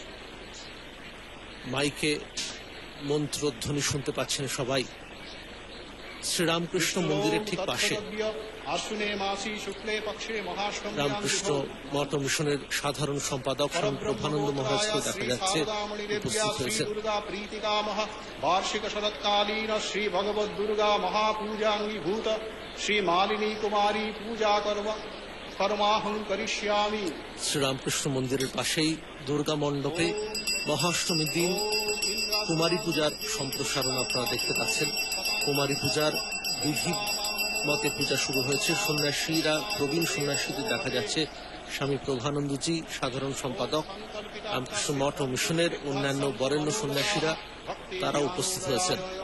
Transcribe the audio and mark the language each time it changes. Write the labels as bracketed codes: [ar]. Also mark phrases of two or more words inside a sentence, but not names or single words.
[bn] মাইকে মন্ত্রধ্বনি শুনতে পাচ্ছেন সবাই। শ্রীরামকৃষ্ণ মন্দিরের ঠিক পাশে রামকৃষ্ণ মঠ মিশনের সাধারণ সম্পাদক স্বামী প্রভানন্দ মহারাজকে দেখা যাচ্ছে উপস্থিত হয়েছে। [sa] वार्षिक शरत्कालीन श्री भगवद् दुर्गा महापूजांगीभूत श्री मालिनी कुमारी पूजा कर्माहं करिष्यामि। [bn] শ্রীরামকৃষ্ণ মন্দিরের পাশেই দুর্গা মণ্ডপে মহাষ্টমীর দিন কুমারী পূজার সম্প্রসারণ আপনারা দেখতে পাচ্ছেন। কুমারী পূজার বিধি মতে পূজা শুরু হয়েছে। সন্ন্যাসীরা, প্রবীণ সন্ন্যাসীদের দেখা যাচ্ছে। স্বামী প্রভানন্দজি সাধারণ সম্পাদক, রামকৃষ্ণ মঠ ও মিশনের অন্যান্য বরেণ্য সন্ন্যাসীরা তারা উপস্থিত হয়েছেন।